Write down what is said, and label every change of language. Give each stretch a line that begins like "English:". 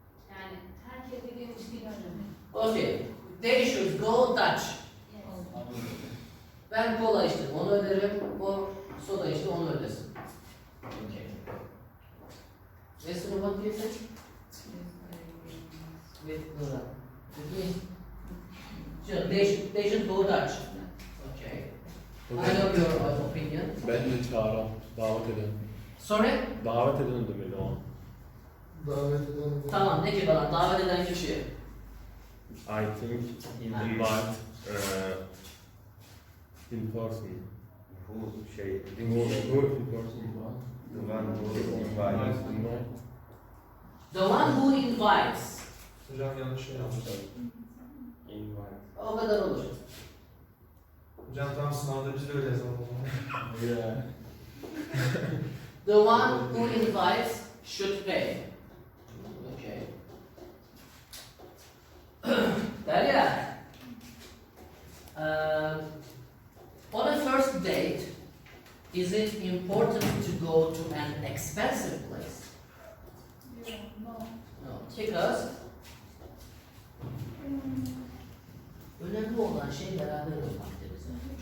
Turkish: Yani herkes dediğimiz gibi öyle.
English: Okay. They should go Dutch. Yes.
Turkish: Ben kola içtim, onu öderim. O soda içti, onu ödesin. Okay.
English: Nesrin, what do you think? With Nuran. With me? Sure, they should go Dutch. Okay. I know your opinion.
Turkish: Ben de çağıran, davet eden.
English: Sorry?
Turkish: Davet eden demeli o an. Tamam, ne ki bana? Davet eden kişi.
English: I think invite in person.
Turkish: Bu şey.
English: Who in person? The one who invites. The one who invites.
Turkish: Hocam yanlış şey yapmışlar.
English: Invite.
Turkish: O kadar olur. Hocam tam sınavda biz de öyle yazalım o zaman.
English: Yeah. The one who invites should pay. Okay. Derya. On a first date, is it important to go to an expensive place? Yeah, no. No. Because
Turkish: önemli olan şey beraber olmaktır bize.